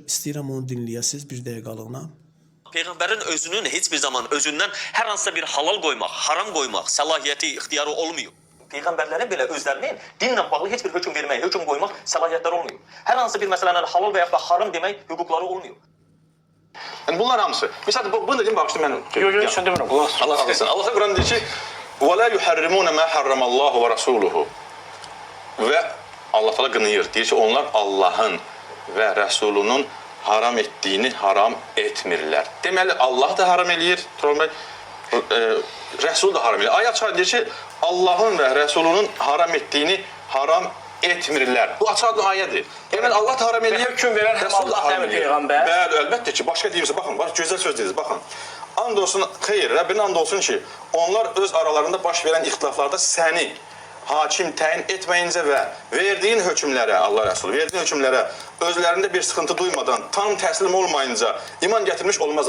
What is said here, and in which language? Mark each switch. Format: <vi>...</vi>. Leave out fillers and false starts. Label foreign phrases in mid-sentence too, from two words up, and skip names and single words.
<az>İstəyirəm onu dinləyəsiniz bir dəqiqəliyinə. Peyğəmbərin özünün heç bir zaman özündən hər hansısa bir halal qoymaq, haram qoymaq səlahiyyəti, ixtiyarı olmuyor. Peyğəmbərlərin belə özlərinin dinlə bağlı heç bir hökm vermək, hökm qoymaq səlahiyyətləri olmuyor. Hər hansı bir məsələni halal və ya da haram demək hüquqları olmuyor. Yani bunlar hamısı.</az> <tr>Mesela bunu dedim bak işte ben...</tr> <az>Yok sen demirəm.</az> <tr>Allah razı olsun. Allah Kur'an diyor ki</tr> <ar>وَلَا يُحَرِّمُونَ مَا حَرَّمَ اللّٰهُ وَرَسُولُهُ</ar> <tr>Ve Allah Teala qınıyır.</tr> <az>Deyir ki onlar Allah'ın</az> <tr>ve Resulünün haram ettiğini</tr> <az>haram etmirlər. Deməli Allah da haram eləyir. Resul da haram eləyir. Ayət çıxar deyir ki Allah'ın</az> <tr>ve Resulünün haram ettiğini</tr> <az>haram etmirlər. Bu açıq ayədir. Deməli Allah da haram eləyir. Hökm verən həm Allah həm Peyğəmbər. Bəli, əlbəttə ki, başqa deyirsə baxın, gözəl söz dediniz, baxın. And olsun, xeyr, Rəbbin and olsun ki, onlar öz aralarında baş verən ixtilaflarda səni hakim təyin etməyincə və verdiyin hökmlərə, Allah Rəsulü, verdiyin hökmlərə özlərində bir sıxıntı duymadan, tam təslim olmayınca iman gətirmiş olmazlar.</az>